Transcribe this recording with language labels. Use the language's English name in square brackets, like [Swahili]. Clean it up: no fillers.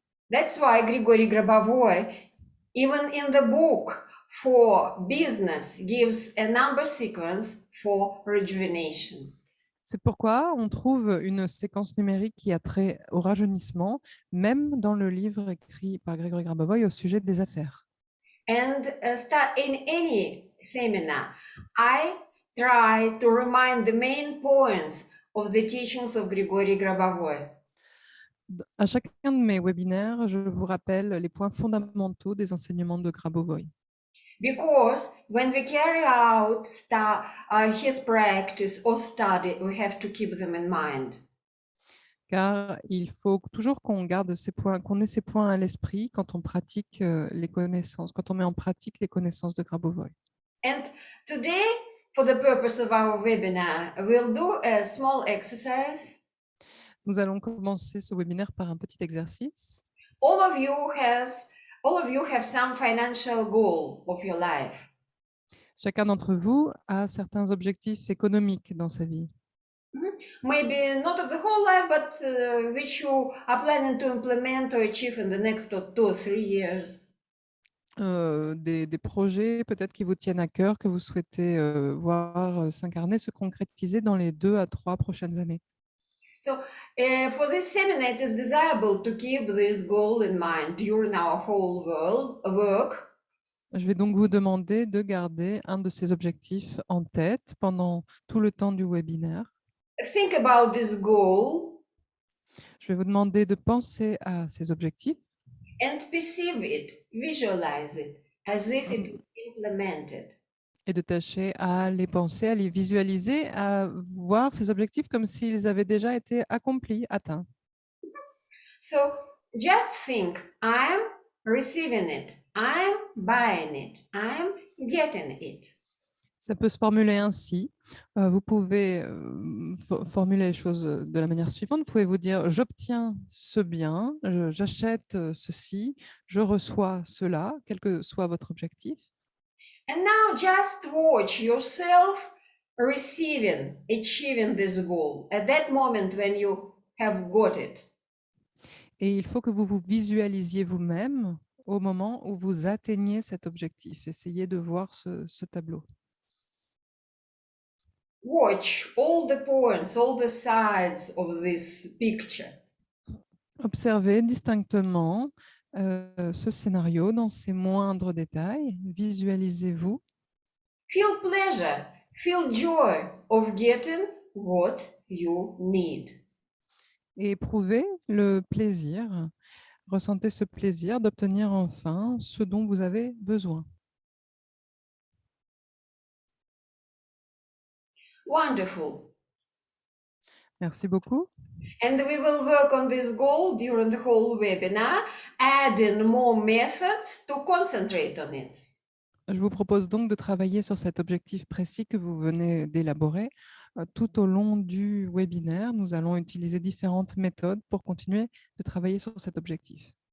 [English] That's why Grigory Grabovoi, even in the book for business, gives a number sequence for rejuvenation. [French] C'est pourquoi on trouve une séquence numérique qui a trait au rajeunissement, même dans le livre écrit par Grigory Grabovoi au sujet des affaires. [English] And in any seminar, I try to remind the main points of the teachings of Grigory Grabovoi. [French] À chacun de mes webinaires, je vous rappelle les points fondamentaux des enseignements de Grabovoi. [English] Because when we carry out his practice or study, we have to keep them in mind. [French] Car il faut toujours qu'on garde ces points, qu'on ait ces points à l'esprit quand on pratique les connaissances, quand on met en pratique les connaissances de Grabovoi. [English] And today, for the purpose of our webinar, we'll do a small exercise. [French] Nous allons commencer ce webinaire par un petit exercice. [English] All of you have some financial goal of your life. [French] Chacun d'entre vous a certains objectifs économiques dans sa vie. [English] Maybe not of the whole life, but which you are planning to implement or achieve in the next 2 or 3 years. [French] Des projets peut-être qui vous tiennent à cœur, que vous souhaitez voir s'incarner, se concrétiser dans les 2 à 3 prochaines années. [English] So for this seminar, it is desirable to keep this goal in mind during our whole work. [French] Je vais donc vous demander de garder un de ces objectifs en tête pendant tout le temps du webinaire. [English] Think about this goal [French] Je vais vous demander de penser à ces objectifs [English] and perceive it, visualize it as if it was implemented. [French] et de tâcher à les penser, à les visualiser, à voir ces objectifs comme s'ils avaient déjà été accomplis, atteints. [English] So just think, I'm receiving it, I'm buying it, I'm getting it. [French] Ça peut se formuler ainsi. Vous pouvez formuler les choses de la manière suivante. Vous pouvez vous dire, j'obtiens ce bien, j'achète ceci, je reçois cela, quel que soit votre objectif. [English] And now just watch yourself receiving, achieving this goal at that moment when you have got it. [French] Et il faut que vous vous visualisiez vous-même au moment où vous atteignez cet objectif. Essayez de voir ce tableau. [English] Watch all the points, all the sides of this picture. [French] Observez distinctement ce scénario dans ses moindres détails. Visualisez-vous. [English] Feel pleasure, feel joy of getting what you need. [French] Et éprouvez le plaisir, ressentez ce plaisir d'obtenir enfin ce dont vous avez besoin. [English] Wonderful. [French] Merci beaucoup. [English] And we will work on this goal during the whole webinar, adding more methods to concentrate on it. [French] Je vous propose donc de travailler sur cet objectif précis que vous venez d'élaborer. Tout au long du webinaire, nous allons utiliser différentes méthodes pour continuer de travailler sur cet objectif.